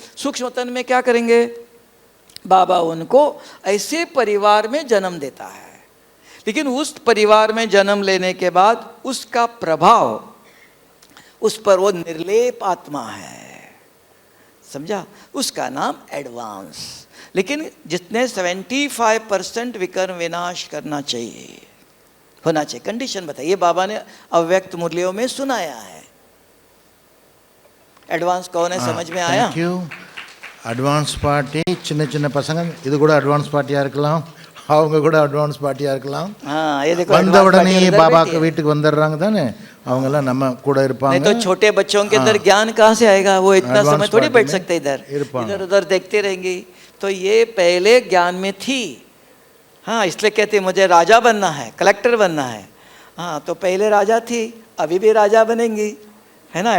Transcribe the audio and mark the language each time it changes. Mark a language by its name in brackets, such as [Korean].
[Hindi] सूक्ष्म तन में क्या करेंगे? बाबा उनको ऐसे परिवार में जन्म देता है, लेकिन उस परिवार में जन्म लेने के बाद उसका प्रभाव उस पर वो निर्लेप आत्मा है, समझा? उसका नाम एडवांस। लेकिन जितने 75% विकर्म विनाश करना चाहिए, होना चाहिए, कंडीशन बताइए, बाबा ने अव्यक्त मुरलियों में सुनाया है। एडवांस कौन है, समझ में आया? [English] Thank you. [Tamil] அட்வான்ஸ் பார்ட்டி சின்ன சின்ன பசங்க, இது கூட அட்வான்ஸ் பார்ட்டியாக இருக்கலாம், அவங்க கூட அட்வான்ஸ் பார்ட்டியாக இருக்கலாம். வந்த உடனே பாபாக்கு வீட்டுக்கு வந்துடுறாங்க தானே, அவங்கெல்லாம் நம்ம கூட இருப்பாங்க. [Hindi] नहीं तो छोटे बच्चों के अंदर ज्ञान कहाँ से आएगा? वो इतना समय थोड़ी बैठ सकते इधर, इधर उधर देखते रहेंगी। तो ये पहले ज्ञान में थी। हाँ, इसलिए कहते मुझे राजा बनना है, कलेक्टर बनना है। हाँ, तो पहले राजा थी, अभी भी राजा बनेंगी, है ना?